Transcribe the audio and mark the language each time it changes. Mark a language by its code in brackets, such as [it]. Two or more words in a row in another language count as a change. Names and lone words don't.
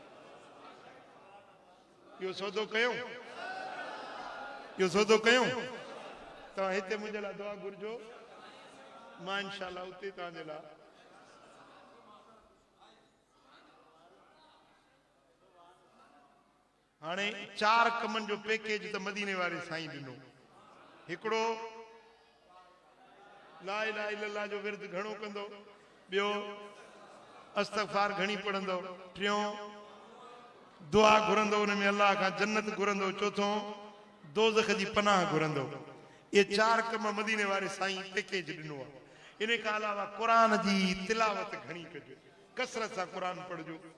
[sd] इहो सौदो कयूं, इहो सौदो कयूं, तव्हां हिते मुंहिंजे लाइ दुआ घुरजो, मां [ar] إن شاء الله [sd] उते तव्हांजे लाइ। हाणे 4 कमनि जो पैकेज त मदीने वारे साईं ॾिनो। हिकिड़ो [ar] لا إله إلا الله [sd] जो विर्द घणो कंदो, ॿियो इस्तग़फ़ार घणी पढ़ंदो, टियों दुआ घुरंदो, उन में अल्लाह खां जन्नत घुरंदो, चौथों दोज़ख जी पनाह घुरंदो। ये 4 कम मदीने वारे साईं पैकेज ॾिनो आहे। इन खां अलावा क़ुरान जी तिलावत घणी कजो, कसरत सां क़ुरान पढ़जो।